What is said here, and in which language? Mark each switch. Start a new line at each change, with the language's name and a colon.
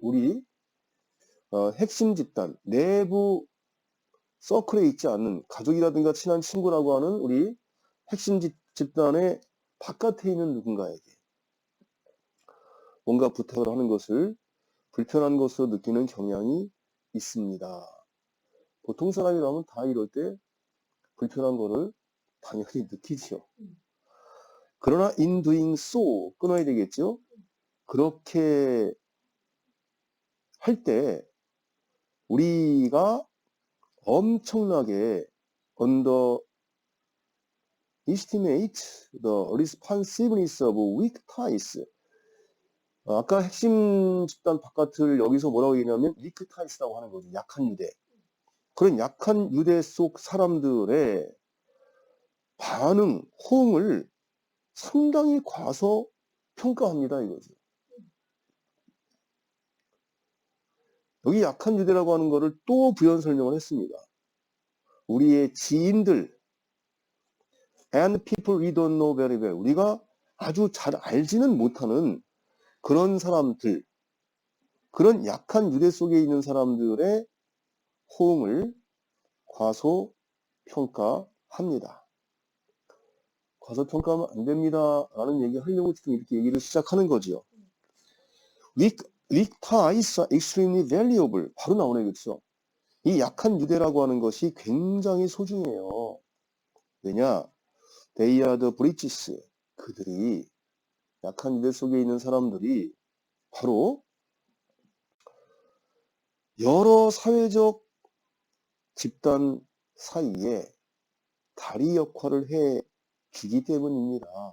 Korean: 우리 핵심 집단, 내부 서클에 있지 않는 가족이라든가 친한 친구라고 하는 우리 핵심 집단의 바깥에 있는 누군가에게 뭔가 부탁을 하는 것을 불편한 것으로 느끼는 경향이 있습니다. 보통 사람이라면 다 이럴 때 불편한 거를 당연히 느끼죠. 그러나
English: in doing so
Korean: 끊어야 되겠죠. 그렇게 할 때 우리가 엄청나게
English: underestimate the responsiveness of weak ties.
Korean: 아까 핵심 집단 바깥을 여기서 뭐라고 얘기하냐면 weak ties라고 하는 거죠. 약한 유대. 그런 약한 유대 속 사람들의 반응, 호응을 상당히 과소평가합니다 이거죠. 여기 약한 유대라고 하는 거를 또 부연 설명을 했습니다. 우리의 지인들
English: and people we don't know very well.
Korean: 우리가 아주 잘 알지는 못하는 그런 사람들, 그런 약한 유대 속에 있는 사람들의 호응을 과소평가합니다. 과소평가하면 안 됩니다 라는 얘기 하려고 지금 이렇게 얘기를 시작하는 거지요.
English: Weak ties are extremely valuable.
Korean: 바로 나오네, 그렇죠? 이 약한 유대라고 하는 것이 굉장히 소중해요. 왜냐?
English: They are the bridges.
Korean: 그들이, 약한 유대 속에 있는 사람들이 바로 여러 사회적 집단 사이에 다리 역할을 해주기 때문입니다.